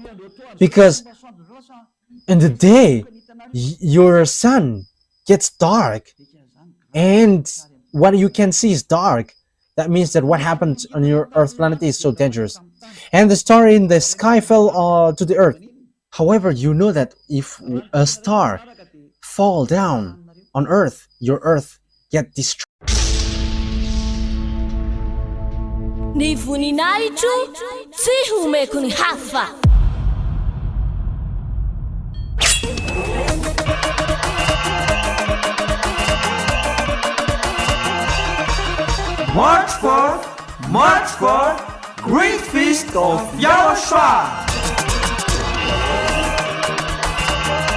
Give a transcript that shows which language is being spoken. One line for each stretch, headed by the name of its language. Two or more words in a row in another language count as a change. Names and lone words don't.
English: Because in the day, your sun gets dark, and what you can see is dark. That means that what happened on your earth planet is so dangerous. And the star in the sky fell to the earth. However, you know that if a star fall down on earth, your earth get destroyed.
Malagasy: Ny voninahitro tsy homeko ny hafa.
English: March 4, Great Feast of YAHOSHUAH.